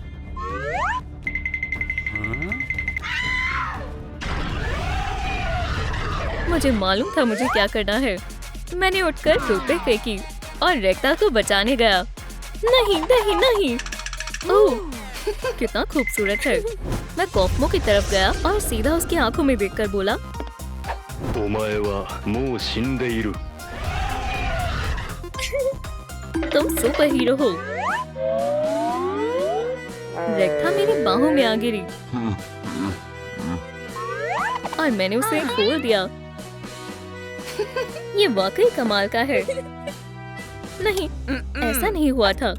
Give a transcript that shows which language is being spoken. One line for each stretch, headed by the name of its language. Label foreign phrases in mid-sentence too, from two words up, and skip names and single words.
Hindi: मुझे मालूम था मुझे क्या करना है। मैंने उठकर टोपी फेंकी और रेक्ता को बचाने गया। नहीं नहीं नहीं। ओह, कितना खूबसूरत है। मैं कॉफमो की तरफ गया और सीधा उसकी आंखों में देखकर बोला,
Japanese: お前はもう死んでいる。
Hindi: तुम सुपर हीरो हो। रेक्ता मेरी बाहों में आ गिरी और मैंने उसे खोल दिया। ये वाकई कमाल का है। नहीं, ऐसा नहीं हुआ था।